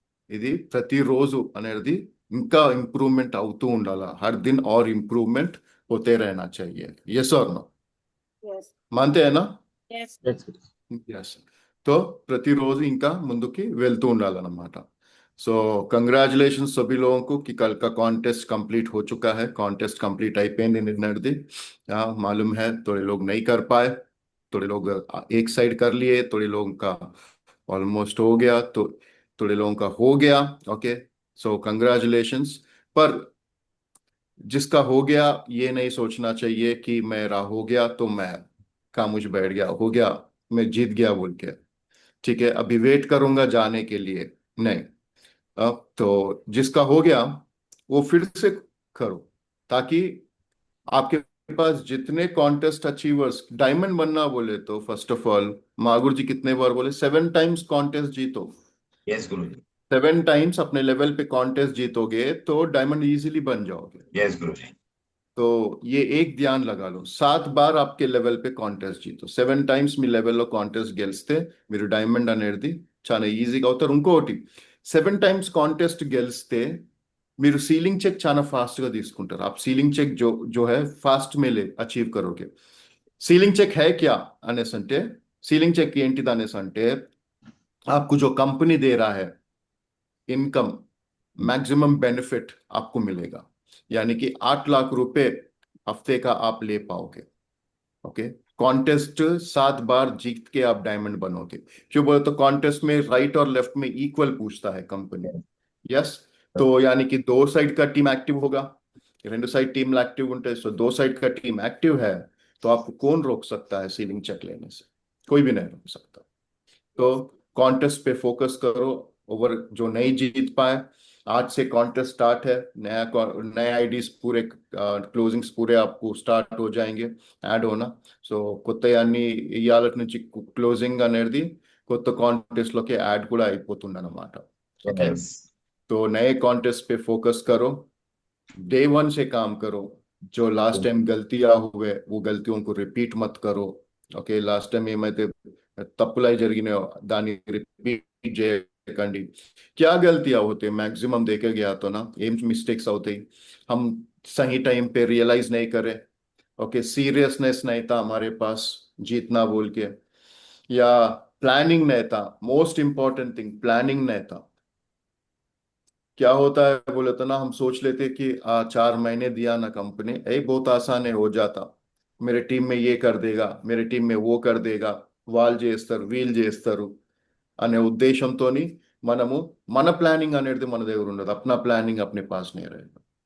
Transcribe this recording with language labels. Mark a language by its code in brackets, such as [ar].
[te] ఇది ప్రతిరోజు అనేది ఇంకా ఇంప్రూవ్మెంట్ అవుతూ ఉండాలా. [hi] हर दिन और इम्प्रूवमेंट होते रहना चाहिए. यस और नो? मानते हैं ना? [en] Yes, Guruji. Yes. [te] तो ప్రతిరోజు ఇంకా ముందుకి వెళ్తూ ఉండాలన్నమాట. [hi] सो कंग्रेचुलेशंस सभी लोगों को कि कल का कॉन्टेस्ट कंप्लीट हो चुका है. कॉन्टेस्ट कंप्लीट [te] అయిపోయింది నిన్నటిది. [hi] मालूम है थोड़े लोग नहीं कर पाए, थोड़े लोग एक साइड कर लिए, थोड़े लोगों का ऑलमोस्ट हो गया, तो थोड़े लोगों का हो गया। ओके, सो कंग्रेचुलेशंस। पर जिसका हो गया, ये नहीं सोचना चाहिए कि मेरा हो गया तो मैं खामोश बैठ गया, हो गया मैं जीत गया बोल के। ठीक है, अभी वेट करूंगा जाने के लिए, नहीं। अब तो जिसका हो गया वो फिर से करो, ताकि आपके पास जितने कॉन्टेस्ट अचीवर्स, डायमंड बनना बोले तो फर्स्ट ऑफ ऑल मागुर जी कितने बार बोले, 7 टाइम्स कॉन्टेस्ट जीतो। यस गुरु जी। 7 टाइम्स अपने लेवल पे कॉन्टेस्ट जीतोगे तो डायमंड इजीली बन जाओगे। यस गुरु जी। तो ये एक ध्यान लगा लो, 7 बार आपके लेवెల్ पे [te] కాంటెస్ట్ జీతో, 7 టైమ్స్ మీ లెవెల్లో కాంటెస్ట్ గెలిస్తే మీరు డైమండ్ అనేది చాలా ఈజీగా అవుతారు. ఇంకోటి, 7 టైమ్స్ కాంటెస్ట్ గెలిస్తే మీరు सीलिंग चेक చాలా फास्ट గా తీసుకుంటారు. [hi] आप सीलिंग चेक जो है फास्ट में ले अचीव करोगे. सीलिंग चेक है क्या [te] అనేసి అంటే, [hi] सीलिंग चेक [te] ఏంటిది అనేసి అంటే, [hi] आपको जो कंपनी दे रहा है इनकम, मैक्सिमम बेनिफिट आपको मिलेगा, यानी कि 8 लाख रुपए हफ्ते का आप ले पाओगे. ओके, कॉन्टेस्ट 7 बार जीत के आप डायमंड बनोगे. क्यों बोले तो कॉन्टेस्ट में राइट और लेफ्ट में इक्वल पूछता है कंपनी. यस, तो यानी कि 2 साइड का टीम एक्टिव होगा, 2 साइड टीम एक्टिव ఉంటే, सो 2 साइड का टीम एक्टिव है, तो आपको कौन रोक सकता है सीलिंग चेक लेने से? कोई भी नहीं रोक सकता. तो कॉन्टेस्ट पे फोकस करो. ओवर जो नहीं जीत पाए, आज से कॉन्टेस्ट स्टार्ट है, नए आईडीज पूरे क्लोजिंग्स पूरे आपको स्टार्ट हो जाएंगे, ऐड होना. [te] సో కొత్త అన్ని ఇయాలటి నుంచి క్లోజింగ్ అనేది కొత్త కాంటెస్ట్ లోకి యాడ్ కూడా అయిపోతుందన్నమాట. [hi] ఓకే, तो नए कॉन्टेस्ट पे फोकस करो, डे 1 से काम करो. जो लास्ट टाइम गलतियां हुए वो गलतियों को रिपीट मत करो. [te] ఓకే, లాస్ట్ టైం ఏమైతే తప్పులై జరిగినాయో దాన్ని రిపీట్ చేయకండి. [hi] क्या गलतियां होते मैक्सिमम देखे गया तो ना, एम मिस्टेक्स होते हम सही टाइम पे रियलाइज नहीं करे. ओके, सीरियसनेस नहीं था हमारे पास जीतना बोल के, या प्लानिंग नहीं था. मोस्ट इंपॉर्टेंट थिंग, प्लानिंग नहीं था. क्या होता है बोले तो ना, हम सोच लेते कि 4 महीने दिया ना कंपनी, बहुत आसान है, हो जाता, मेरे टीम में ये कर देगा, मेरे टीम में वो कर देगा, [te] వాళ్ళు చేస్తారు వీళ్ళు చేస్తారు అనే ఉద్దేశంతోని మనము మన ప్లానింగ్ అనేది మన దగ్గర ఉండదు, [hi] अपना प्लानिंग अपने पास नहीं रहेगा.